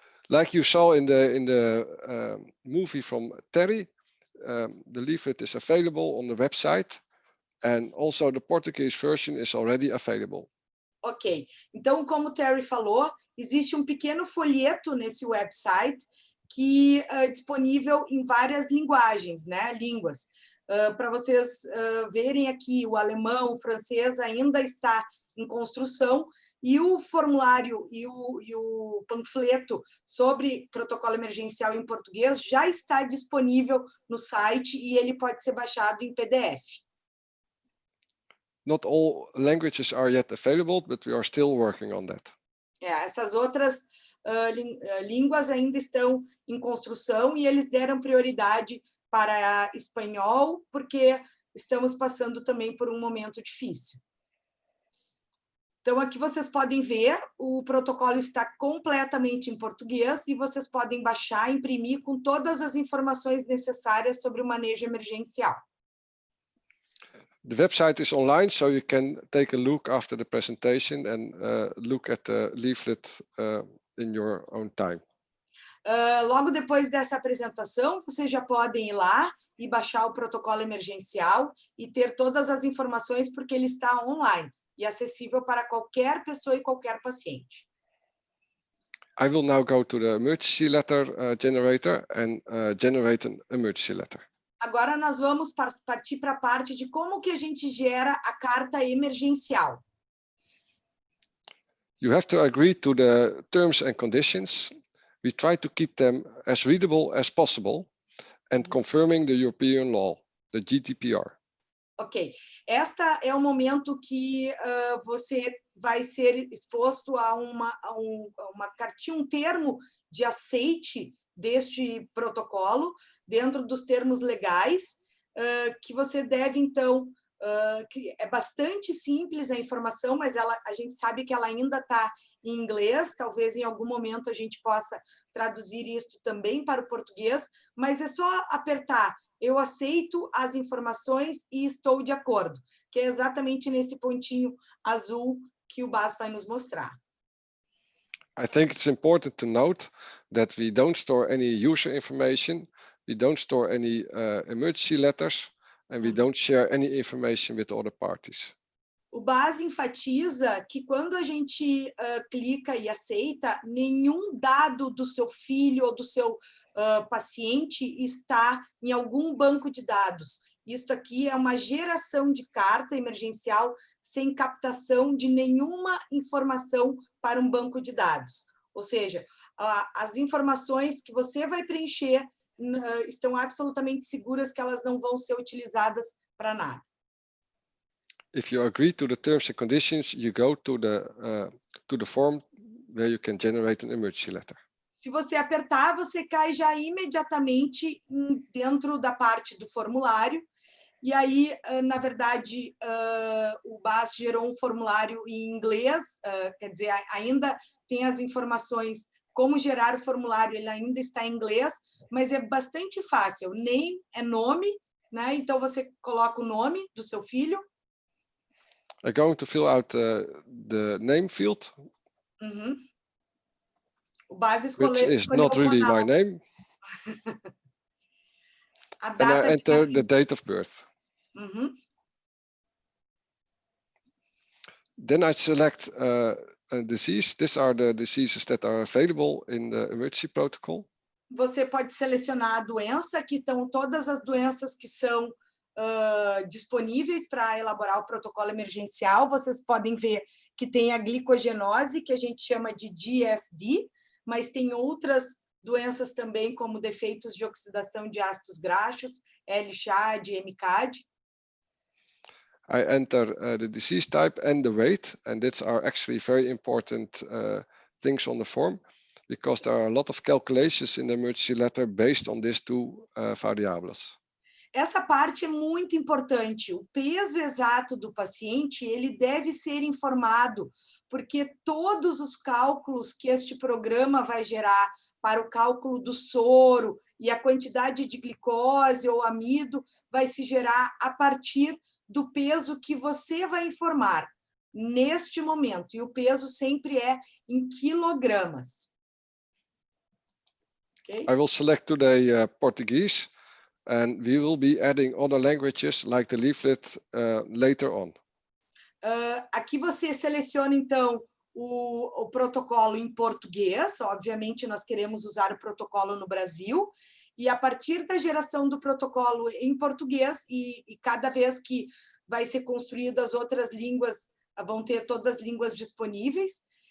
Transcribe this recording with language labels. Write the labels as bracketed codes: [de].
[en] Like you saw in the movie from Terry, the leaflet is available on the website, and also the Portuguese version is already available. [pt] Ok, então como o Terry falou, existe um pequeno folheto nesse website que é disponível em várias linguagens, né, línguas. Para vocês verem aqui, o alemão, o francês ainda está em construção, e o formulário e o panfleto sobre protocolo emergencial em português já está disponível no site e ele pode ser baixado em PDF. [en] Not all languages are yet available, but we are still working on that. [pt] Essas outras línguas ainda estão em construção e eles deram prioridade para espanhol, porque estamos passando também por um momento difícil. Então, aqui vocês podem ver, o protocolo está completamente em português e vocês podem baixar, imprimir com todas as informações necessárias sobre o manejo emergencial. [en] The website is online, so you can take a look after the presentation and look at the leaflet in your own time. [pt] Logo depois dessa apresentação, vocês já podem ir lá e baixar o protocolo emergencial e ter todas as informações, porque ele está online e acessível para qualquer pessoa e qualquer paciente. [en] I will now go to the emergency letter generator and generate an emergency letter. [pt] Agora nós vamos partir para a parte de como que a gente gera a carta emergencial. [en] You have to agree to the terms and conditions. We try to keep them as readable as possible and confirming the European law, the GDPR. [pt] Ok, esta é o momento que você vai ser exposto a uma cartinha, um termo de aceite deste protocolo, dentro dos termos legais, que você deve, então, que é bastante simples a informação, mas a gente sabe que ela ainda está em inglês, talvez em algum momento a gente possa traduzir isto também para o português, mas é só apertar eu aceito as informações e estou de acordo, que é exatamente nesse pontinho azul que o Bas vai nos mostrar. [en] I think it's important to note that we don't store any user information, we don't store any emergency letters, and we don't share any information with other parties. [pt] O Bas enfatiza que quando a gente clica e aceita, nenhum dado do seu filho ou do seu paciente está em algum banco de dados. Isto aqui é uma geração de carta emergencial sem captação de nenhuma informação para um banco de dados. Ou seja, as informações que você vai preencher estão absolutamente seguras que elas não vão ser utilizadas para nada. [en] If you agree to the terms and conditions, you go to the form where you can generate an emergency letter. [pt] Se você apertar, você cai já imediatamente dentro da parte do formulário. E aí, na verdade, o Bas gerou um formulário em inglês, quer dizer, ainda tem as informações como gerar o formulário, ele ainda está em inglês, mas é bastante fácil. Name é nome, né? Então você coloca o nome do seu filho. [en] I'm going to fill out the name field, [pt] o Bas [en] which is not really my name. A And [pt] data [en] I enter the date of birth. Then I select a disease. These are the diseases that are available in the emergency protocol. [pt] Você pode selecionar a doença, que estão todas as doenças que são disponíveis para elaborar o protocolo emergencial. Vocês podem ver que tem a glicogenose, que a gente chama de GSD, mas tem outras doenças também, como defeitos de oxidação de ácidos graxos, L-CHAD, M-CAD. [en] I enter the disease type and the weight, and these are actually very important things on the form, because there are a lot of calculations in the emergency letter based on these two variables. [pt] Essa parte é muito importante. O peso exato do paciente, ele deve ser informado, porque todos os cálculos que este programa vai gerar para o cálculo do soro e a quantidade de glicose ou amido vai se gerar a partir do peso que você vai informar neste momento. E o peso sempre é em quilogramas. Okay? [en] I will select today Portuguese. And we will be adding other languages like the leaflet later on. [pt] Aqui você seleciona, então, o protocolo em português. Obviamente, nós queremos usar o protocolo no Brasil. E a partir da geração do protocolo em português, e cada vez que vai ser construído as outras línguas, vão ter todas as línguas disponíveis.